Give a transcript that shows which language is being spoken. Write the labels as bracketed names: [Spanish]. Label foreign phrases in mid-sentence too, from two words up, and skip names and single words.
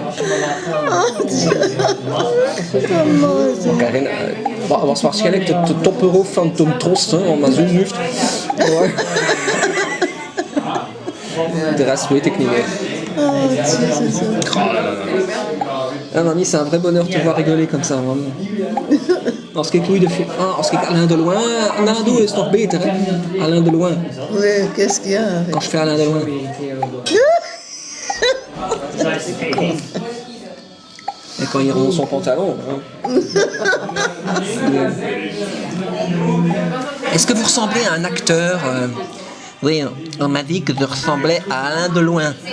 [Dutch] Als je maar laat gaan. Ik herinner, het was waarschijnlijk de topperhoofd van Tom Trost, hè, want dat zo'n heeft. De rest weet ik niet meer. En dan is het [French] un vrai bonheur de te voir rigoler comme ça. [Dutch] Man. Als ik Alain Deloin nadoe, is het nog beter. Hè? Alain Deloin. [French] Oui, qu'est-ce qu'il y a? Quand je fais Alain Deloin. Et quand il remonte son pantalon. Hein. Est-ce que vous ressemblez à un acteur Oui, on m'a dit que je ressemblais à Alain Deloin.